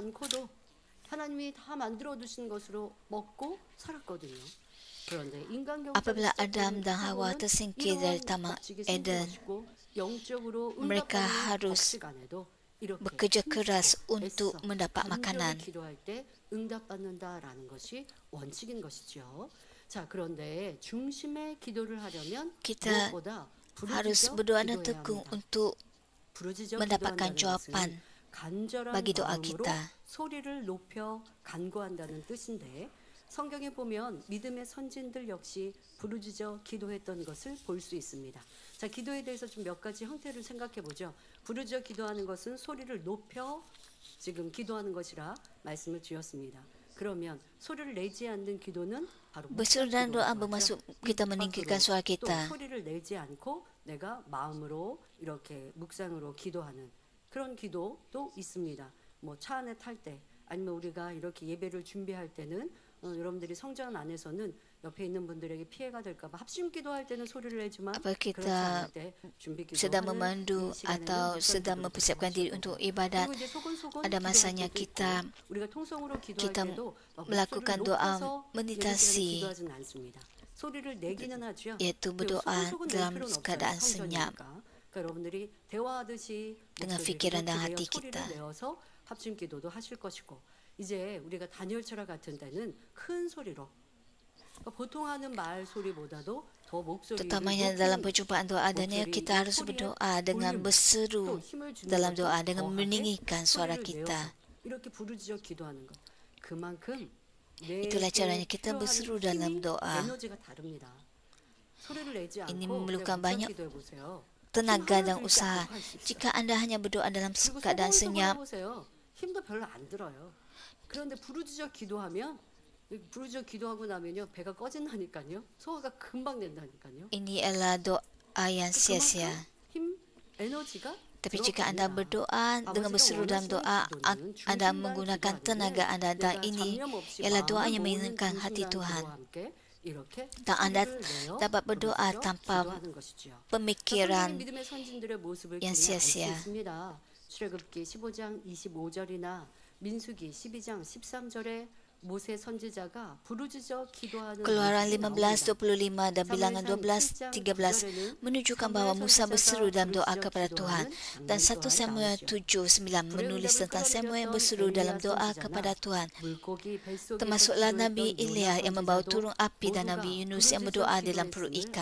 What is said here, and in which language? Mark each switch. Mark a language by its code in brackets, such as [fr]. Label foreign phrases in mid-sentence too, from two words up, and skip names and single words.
[ms] Apabila Adam dan Hawa tersingkir dari Taman Eden, mereka harus bekerja keras untuk mendapat makanan. Kita harus berdoa dan tekun untuk mendapatkan jawapan bagi doa kita. [ko] 소리를 높여 간구한다는 뜻인데 성경에 보면 믿음의 선진들 역시 부르짖어 기도했던 것을 볼 수 있습니다. 자, 기도에 대해서 좀 몇 가지 형태를 생각해 보죠. 부르짖어 기도하는 것은 소리를 높여 지금 기도하는 것이라 말씀을 드렸습니다. 그러면 소리를 내지 않는 기도는 바로 [ms] Berseru dan doa bermaksud kita meninggikan suara [ko] 또 [ms] kita. [ko] 소리를 내지 않고 내가 마음으로 이렇게 묵상으로 기도하는 그런 기도도 있습니다. 뭐 차 안에 탈 때 아니면 우리가 이렇게 예배를 준비할 때는 여러분들이 성전 안에서는 옆에 있는 분들에게 피해가 될까 봐 합심 기도할 때는 소리를 내지만 [ms] Apabila [ko] 그렇지 [ms] kita [ko] 않을 때 준비 [ms] sedang [ko] 기도하는 [ms] memandu [ko] 이 시간에는 [ms] atau [ko] 어떤 [ms] sedang [ko] 기도를 [ms] mempersiapkan diri [ko] 드리고 [ms] untuk ibadat, [ko] 그리고 이제 소곤소곤 [ms] ada [ko] 기도할 [ms] masanya [ko] 때도 있고, [ms] kita [ko] 우리가 통성으로 기도할 [ms] kita [ko] 때도 막 [ms] melakukan [ko] 목소리를 [ms] doa [ko] 높여서 예배 시간에 [ms] meditasi, [ko] 기도하지는 않습니다. 소리를 내기는 하죠. [ms] iaitu [ko] 그리고 [ms] berdoa [ko] 소곤소곤 낼 [ms] dalam [ko] 필요는 없어요. [ms] keadaan senyap [ko] 성전이니까. 그러니까 여러분들이 대화하듯이 [ms] dengan [ko] 목소리를 [ms] fikiran dan [ko] 높이며 [ms] hati [ko] 소리를 [ms] kita. [ko] 내어서 합심 기도도 하실 것이고 이제 우리가 다니엘 철학 같은 때는 큰 소리로 그러니까 보통 하는 말 소리보다도 더 목소리를 [ms] Terutamanya dalam [ko] 높이는 [ms] perjumpaan doa Daniel, [ko] 목소리, [ms] kita harus [ko] 소리의 [ms] berdoa dengan [ko] 볼륨, [ms] berseru [ko] 또 힘을 주는 [ms] dalam [ko] 것도 [ms] doa dengan [ko] 더하게 [ms] meninggikan suara [ko] 소리를 [ms] kita. [ko] 내어서 이렇게 부르짖어 기도하는 것. 그만큼 [ms] Itulah caranya kita berseru dalam doa. [ko] 에너지가 다릅니다. 소리를 내지 않고 [ms] Ini [ko] 그냥 [ms] memerlukan [ko] 묵상 [ms] banyak [ko] 기도해 보세요. [ms] tenaga [ko] 힘 [ms] dan [ko] 하나도 [ms] usaha. [ko] 있지 않고 할수 있어요. [ms] Jika anda hanya berdoa dalam [ko] 그리고 [ms] keadaan [ko] 소곤소곤 [ms] senyap, [ko] 해보세요. 힘도 별로 안 들어요. 그런데 부르짖어 기도하면 부르짖어 기도하고 나면요 배가 꺼진다니까요. 소화가 금방 된다니까요. [ms] ini adalah doa yang sia-sia. [ko] 그만큼 힘 에너지가 [ms] Tapi jika anda [ko] 들어갑니다. [ms] berdoa dengan berseru dalam doa, anda menggunakan tenaga anda dan ini ialah doa yang menyenangkan hati Tuhan. Dan anda dapat berdoa tanpa pemikiran yang sia-sia. [ko] 출애굽기 15장 25절이나 민수기 12장 13절에 모세 선지자가 부르짖어 기도하는 [ms] Keluaran [ko] 모습이 [ms] 15:25 dan bilangan [ko] 나옵니다. [ms] 12:13 menunjukkan bahawa Musa berseru dalam doa kepada Tuhan, dan 1 Samuel 7:9 menulis tentang Samuel yang berseru dalam doa kepada Tuhan. Termasuklah Nabi Elia yang membawa turun api dan Nabi Yunus yang berdoa dalam perut ikan.